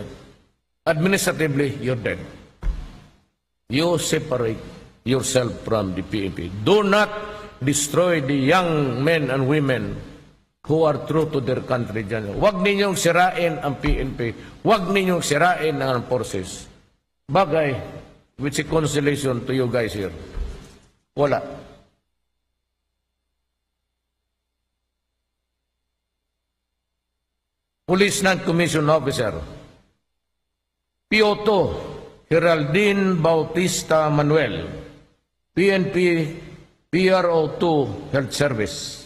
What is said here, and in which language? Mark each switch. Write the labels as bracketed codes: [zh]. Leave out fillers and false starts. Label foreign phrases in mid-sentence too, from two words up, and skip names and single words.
[en] Administratively, you're dead. You separate yourself from the PNP. Do not destroy the young men and women who are true to their country. [tl] Huwag ninyong sirain ang PNP. Huwag ninyong sirain ang forces. Bagay, [en] which is consolation to you guys here. [tl] Wala. [en] Police Non-Commissioned Officer, PO2, Geraldine Bautista Manuel, PNP PRO2 Health Service.